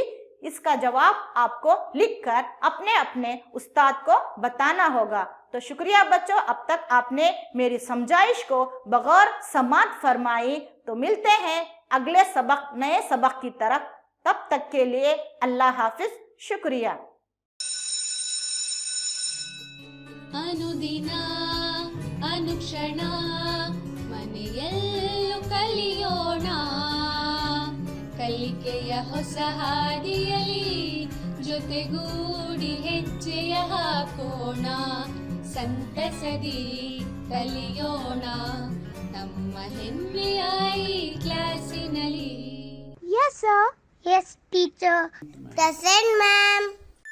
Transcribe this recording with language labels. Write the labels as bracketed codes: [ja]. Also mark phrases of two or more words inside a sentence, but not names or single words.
[ur] اس کا جواب آپ کو لکھ کر اپنے اپنے استاد کو بتانا ہوگا. تو شکریہ بچو، اب تک آپ نے میری سمجھائش کو بغور سماعت فرمائی. تو ملتے ہیں اگلے سبق، نئے سبق کی طرف. تب تک کے لیے اللہ حافظ، شکریہ. [kn] ಅನುದಿನ ಅನುಕ್ಷಣ ಮನೆಯಲ್ಲೂ ಕಲಿಯೋಣ, ಕಲಿಕೆಯ ಹೊಸ ಹಾದಿಯಲಿ ಜೊತೆಗೂಡಿ ಹೆಜ್ಜೆಯ ಹಾಕೋಣ, ಸಂತಸದಿ ಕಲಿಯೋಣ ನಮ್ಮ ಹೆಮ್ಮೆಯ ಈ ಕ್ಲಾಸಿನಲ್ಲಿ. [en] Yes, sir. Yes, teacher. Present, ma'am.